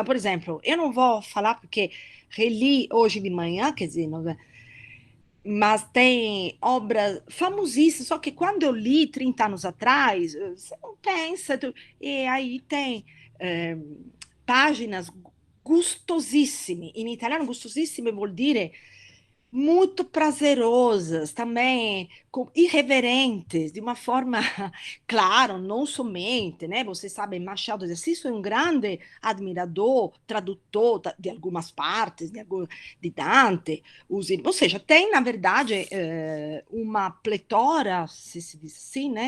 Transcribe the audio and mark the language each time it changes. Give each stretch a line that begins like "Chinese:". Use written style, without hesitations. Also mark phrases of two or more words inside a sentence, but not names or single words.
Portuguese: por exemplo, eu não vou falar porque reli hoje de manhã, quer dizer, não, mas tem obras famosíssimas, só que quando eu li 30 anos atrás, você não pensa, e aí tem eh, páginas gustosissime,
Italian: in italiano gustosissime vuol dire
Portuguese: muito prazerosas, também irreverentes, de uma forma, claro, não somente, né? Você sabe, Machado de Assis foi um grande admirador, tradutor de algumas partes, de Dante, ou seja, tem, na verdade, uma pletora, se diz assim, né?